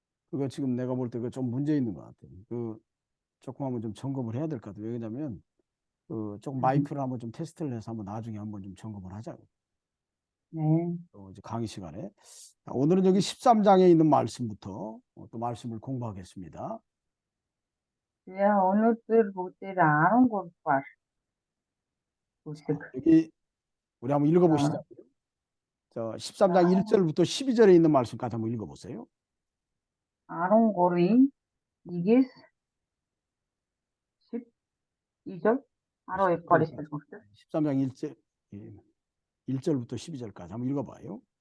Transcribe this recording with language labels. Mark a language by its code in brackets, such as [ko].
[ko] 그거 지금 내가 볼 때 그 좀 문제 있는 것 같아. 그 조금 한번 좀 점검을 해야 될 것 같아. 왜냐면 그 조금 마이크를 한번 좀 테스트를 해서 한번 나중에 한번 좀 점검을 하자고. 네. 이제 강의 시간에. 오늘은 여기 13장에 있는 말씀부터 또 말씀을 공부하겠습니다. [mn] 오늘 бүгдээр 13-р бүлэг. [ko] 여기 우리 한번 읽어보시죠. 자, 13장 1절부터 12절에 있는 말씀까지 한번 읽어보세요. [mn] 13-ийн 1-ээс 12절 12-р эшлэл хүртэл. [ko] 13장 1절부터 12절까지 한번 읽어봐요.